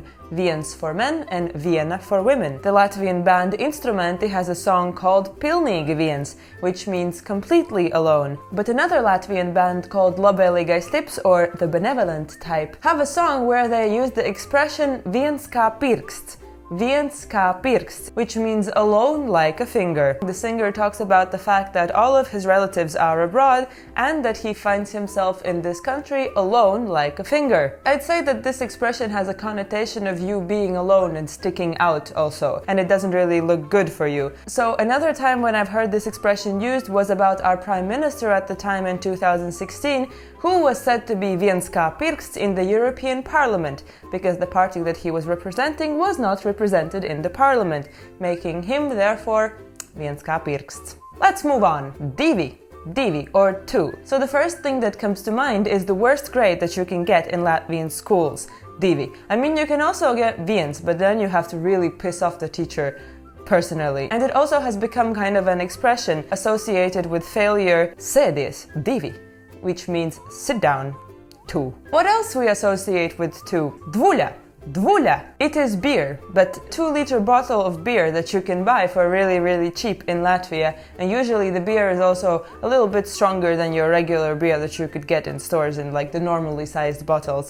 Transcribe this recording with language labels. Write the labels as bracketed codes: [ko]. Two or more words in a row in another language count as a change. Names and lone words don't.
[en] Viens for men and viena for women. The Latvian band Instrumenti has a song called Pilnīgi viens, which means completely alone. But another Latvian band called Labēlīgais tips, or the benevolent type, have a song where they use the expression [lv] viens kā pirksts. Viens kā pirksts, [en] which means alone like a finger. The singer talks about the fact that all of his relatives are abroad and that he finds himself in this country alone like a finger. I'd say that this expression has a connotation of you being alone and sticking out also, and it doesn't really look good for you. So another time when I've heard this expression used was about our Prime Minister at the time in 2016, who was said to be [lv] viens kā pirksts [en] in the European Parliament, because the party that he was representing was not represented in the Parliament, making him, therefore, [lv] viens kā pirksts. [en] Let's move on. Divi, or two. So the first thing that comes to mind is the worst grade that you can get in Latvian schools. [lv] Divi. [en] I mean, you can also get viens, but then you have to really piss off the teacher personally. And it also has become kind of an expression associated with failure. [lv] Sēdies, divi, [en] which means sit down. Two. What else we associate with two? [lv] Dvuļa. [en] It is beer, but 2-liter bottle of beer that you can buy for really cheap in Latvia. And usually the beer is also a little bit stronger than your regular beer that you could get in stores in like the normally sized bottles.